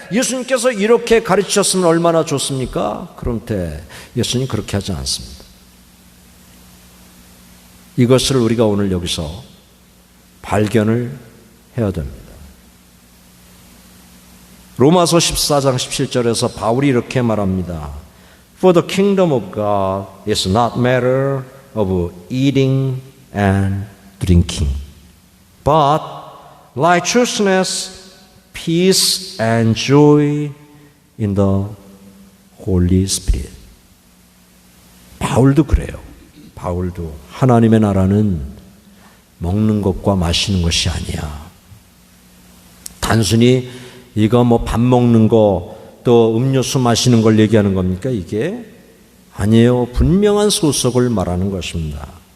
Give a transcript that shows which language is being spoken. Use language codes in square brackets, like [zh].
[ko] 예수님께서 이렇게 가르치셨으면 얼마나 좋습니까? 그런데 예수님 그렇게 하지 않습니다. 이것을 우리가 오늘 여기서 발견을 해야 됩니다. 로마서 14장 17절에서 바울이 이렇게 말합니다. [en] For the kingdom of God is not matter of eating and drinking, but righteousness, peace and joy in the Holy Spirit. [ko] 바울도 그래요. 바울도 하나님의 나라는 먹는 것과 마시는 것이 아니야. 단순히 이거 밥 먹는 거 또 음료수 마시는 걸 얘기하는 겁니까? 이게 아니에요. 분명한 소속을 말하는 것입니다.